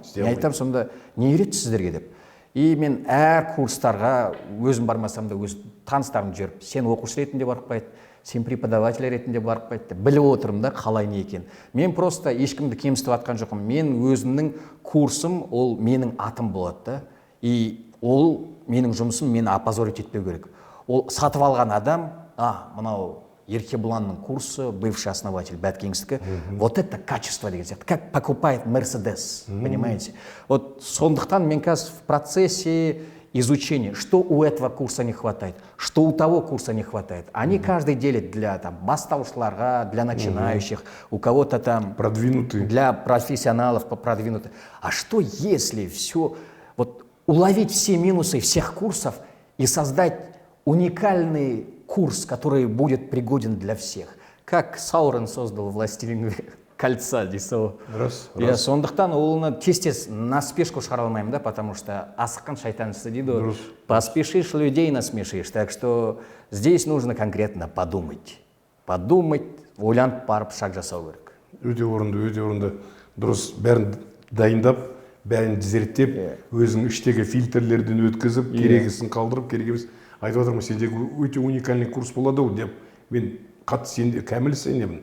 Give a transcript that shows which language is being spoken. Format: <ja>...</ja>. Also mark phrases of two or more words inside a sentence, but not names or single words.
<kk>Мен айтам, сонда не үйретті сіздерге деп. И мен әр курстарға өзім бармасам да өз таныстарым жүріп, сен оқушы ретінде барып қайт, сен преподаватель ретінде барып қайтты. Біліп отырмын да қалай не екен. Мен просто ешкімді кемсітіп атқан жоқпын. Мен өзімнің курсым, ол менің атым болады да. И ол менің жұмысым, мені опозорить етпеу керек. Ол сатып алған адам, мынау Еркебұланның курсы,</kk> <ru>бывший основатель</ru> <kk>Bad Kings'тікі,</kk> <ru>вот это качество</ru> <kk>деген сияқты.</kk> <ru>Как покупает Мерседес, понимаете? Вот</ru> <kk>сондықтан мен қазір</kk> <ru>в процессе изучения, что у этого курса не хватает, что у того курса не хватает. Они каждый делят для бастаушыларға, для начинающих, у кого-то там продвинутые, для профессионалов продвинутых. А что если все, вот уловить все минусы всех курсов и создать уникальный курс, который будет пригоден для всех. Как Саурон создал «Властелин кольца» дейсі.</ru> <kk>Рас, Иә, сондықтан оны тез</kk> <ru>на спешку</ru> <kk>шығара алмаймын, да,</kk> <ru>потому что</ru> <kk>асыққан шайтаншысы дейді ғой.</kk> <ru>Поспешишь, людей насмешишь. Так что здесь нужно конкретно подумать. Подумать,</ru> <kk>ойланып барып шаг жасау керек. Өте орынды. Дұрыс, бәрін дайындап, бәрін зерттеп, өзің іштегі фильтрлерден өткізіп, керегісін қалдырып, керек емес. Айтып отырмын, сендегі өте уникальный курс болады ау деп. Мен қатты сенде кәміл сенемін.</kk>